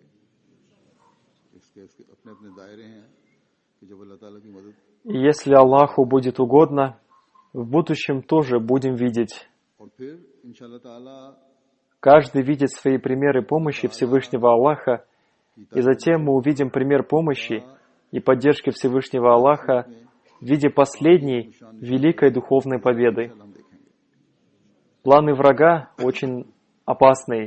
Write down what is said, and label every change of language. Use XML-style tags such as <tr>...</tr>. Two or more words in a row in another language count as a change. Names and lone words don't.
<ur>اس کے اپنے اپنے دائرے ہیں کہ جب اللہ تعالیٰ کی مدد,</ur> <ru>И если Аллаху будет угодно, в будущем тоже будем видеть.</ru> <ur>اور پھر ان شاء اللہ تعالیٰ</ur> <ru>Каждый видит свои примеры помощи Всевышнего Аллаха, и затем мы увидим пример помощи и поддержки Всевышнего Аллаха в виде последней великой духовной победы. Планы врага очень опасные.</ru>